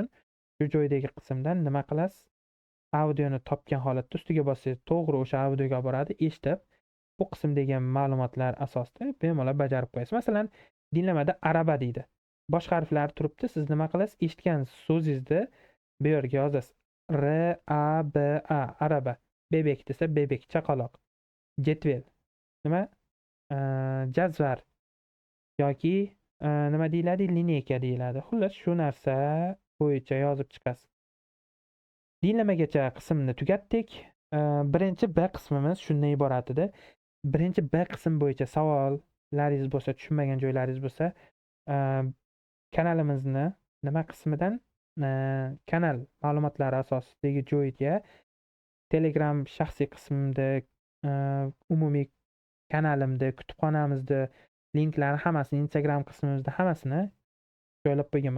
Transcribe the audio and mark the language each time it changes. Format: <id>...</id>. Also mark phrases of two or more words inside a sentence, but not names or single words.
<uz>Shu joydagi qismdan nima qilasiz? Audioni topgan holatda ustiga bossangiz to'g'ri o'sha audioga olib boradi. Eshitib, bu qismdagi ma'lumotlar asosida bemalol bajarib qo'yasiz. Masalan, dinlamada araba deydi. Boshqa harflar turibdi. Siz nima qilasiz? Eshitgan so'zingizni bu yerga yozasiz. R A B A araba. Bebek desa bebek, chaqaloq. Jetvel. Nima? Jazvar yoki nima deyiladi? Lineyka deyiladi. Xullas, shu narsa bo'yicha yozib chiqasiz. Dinlamagacha qismni tugatdik. Birinchi B qismimiz shundan iborat edi. Birinchi B qism bo'yicha savollaringiz bo'lsa, tushunmagan joylaringiz bo'lsa, kanalimizni nima qismidan kanal ma'lumotlari asosidagi joyga Telegram shaxsiy qismimda, umumiy kanalimda, kutubxonamizda linklari hammasini, Instagram qismimizda hammasini joylab qo'yganman.</uz>